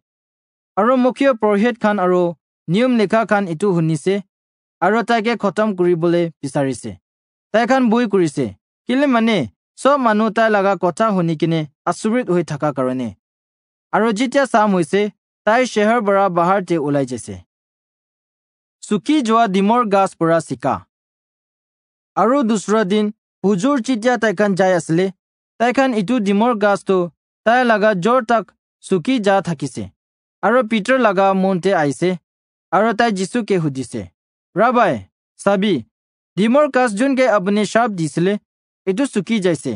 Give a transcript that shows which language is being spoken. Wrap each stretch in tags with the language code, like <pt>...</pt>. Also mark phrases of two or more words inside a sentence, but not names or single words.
<nag>Aro mukhya prohet khan aro niyom likha khan itu hunise. Aro taike khotam kuri bole bisarise. Tai khan boi kurise. Kile mane sob manu tai laga kotha hunikine asurit hoi thaka karone. Aro jitya sam hoise tai sheher bara bahar te ulai jese. Suki joa dimor gas pura sika. Aro dusra din hujur chitya taikan jai asle taikan itu dimor gas to tai laga jor tak suki ja thakise. Aro Peter laga monte aise. Aro tai Jisu ke hudise. Rabbi, sabi, dimor gas jun ke apne shab disle itu suki jaise.</nag>